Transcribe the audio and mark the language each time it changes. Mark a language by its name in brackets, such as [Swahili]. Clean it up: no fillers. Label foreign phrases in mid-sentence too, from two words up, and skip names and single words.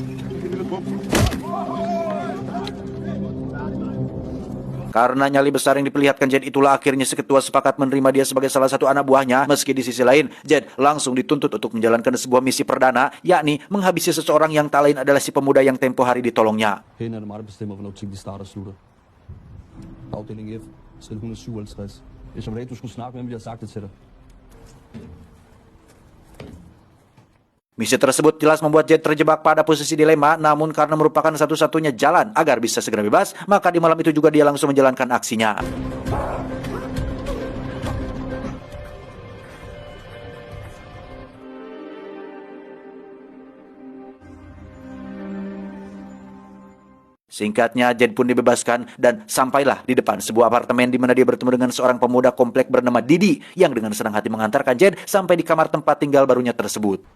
[Indonesian] Karena nyali besar yang diperlihatkan Zaid itulah akhirnya si ketua sepakat menerima dia sebagai salah satu anak buahnya. Meski di sisi lain, Zaid langsung dituntut untuk menjalankan sebuah misi perdana, yakni menghabisi seseorang yang tak lain adalah si pemuda yang tempo hari ditolongnya. [Danish] Herinde er det mig, der bestemmer, hvornår ting de starter og slutter. Afdeling F, celle 157. Hvis om dag du skulle snakke med dem, ville jeg have sagt det til dig. [Indonesian] Misi tersebut jelas membuat Zaid terjebak pada posisi dilema, namun karena merupakan satu-satunya jalan agar bisa segera bebas, maka di malam itu juga dia langsung menjalankan aksinya. Singkatnya, Zaid pun dibebaskan dan sampailah di depan sebuah apartemen di mana dia bertemu dengan seorang pemuda komplek bernama Didi yang dengan senang hati mengantarkan Zaid sampai di kamar tempat tinggal barunya tersebut.